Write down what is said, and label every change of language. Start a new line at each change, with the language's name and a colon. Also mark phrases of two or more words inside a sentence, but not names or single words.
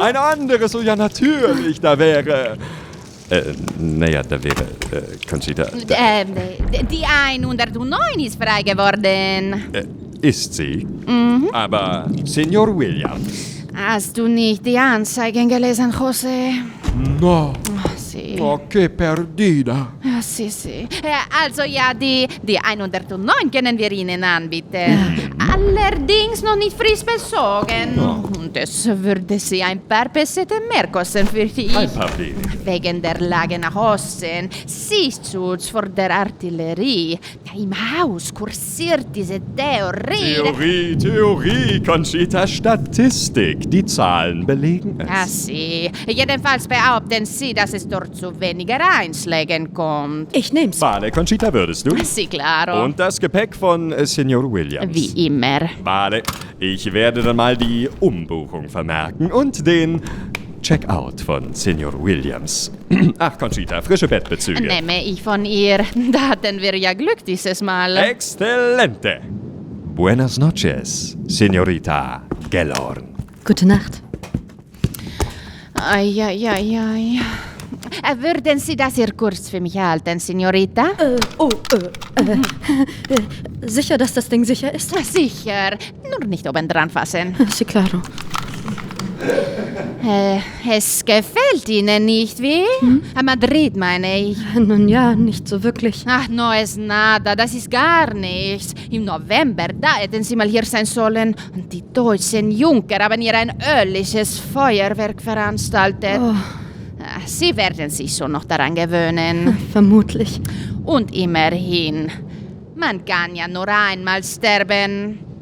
German: Ein anderes, oh ja, natürlich, da wäre... Conchita... Die 109 ist frei geworden. Ist sie? Mhm. Aber Senor Williams. Hast du nicht die Anzeigen gelesen, José?
Spanish: No. Sí. Oh, che perdida. Ja, sí.
German: Also ja, die 109 können wir Ihnen anbieten. Allerdings noch nicht frisch bezogen. Und es würde Sie ein paar Pesete mehr kosten für dich. Ein paar wenige. Wegen der Lage nach Osten, Sichtschutz vor der Artillerie. Im Haus kursiert diese Theorie. Theorie, Conchita, Statistik. Die Zahlen belegen es.
Spanish: Ah, sí.
German: Jedenfalls behaupten Sie, dass es dort zu weniger Einschlägen kommt. Ich nehm's. Vale, Conchita, würdest du?
Spanish: Sí, claro.
German: Und das Gepäck von Senor Williams. Wie immer. Vale, ich werde dann mal die Umbuchung vermerken und den Checkout von Senor Williams. Ach, Conchita, frische Bettbezüge. Nehme ich von ihr. Da hatten wir ja Glück dieses Mal. Exzellente.
Spanish: Buenas noches, Senorita Gellhorn.
German: Gute Nacht. Ai. Würden Sie das hier kurz für mich halten, Senorita? Sicher, dass das Ding sicher ist? Sicher. Nur nicht obendran fassen.
Spanish: Sí, claro.
German: Es gefällt Ihnen nicht, wie? Madrid, meine ich. Nun ja, nicht so wirklich. Ach,
Spanish: no es nada,
German: das ist gar nichts. Im November, da hätten Sie mal hier sein sollen. Und die deutschen Junker haben hier ein örtliches Feuerwerk veranstaltet. Sie werden sich schon noch daran gewöhnen. Vermutlich. Und immerhin, man kann ja nur einmal sterben.